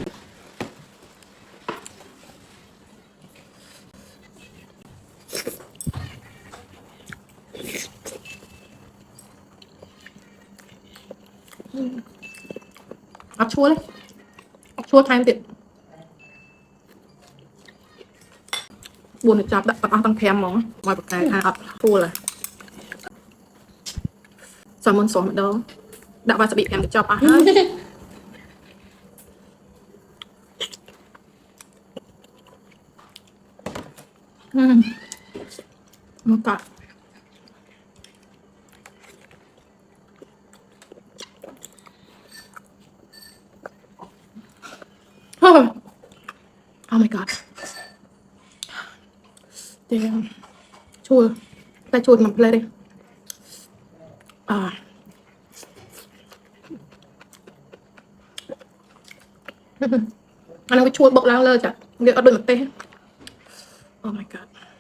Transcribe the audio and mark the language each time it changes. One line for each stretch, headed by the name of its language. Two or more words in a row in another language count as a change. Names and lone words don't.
Khmer: អត់ឈ្ងុយទេអត់ឈ្ងុយថែមទៀត4ទៅចាប់ដាក់អស់ទាំង5ហ្មងមកប្រកែថាអត់ឈ្ងុយ សាល់ម៉ុនស្រស់ម្ដងដាក់វ៉ាសាប៊ី5កញ្ចប់អស់ហើយ មកកាត់
English: Oh my god
Khmer: damn ឈួលតែឈួលមកផ្លែទេអានោះវាឈួលបុកឡើងលើចាវាអត់ដូចម្ទេស
English: Oh my god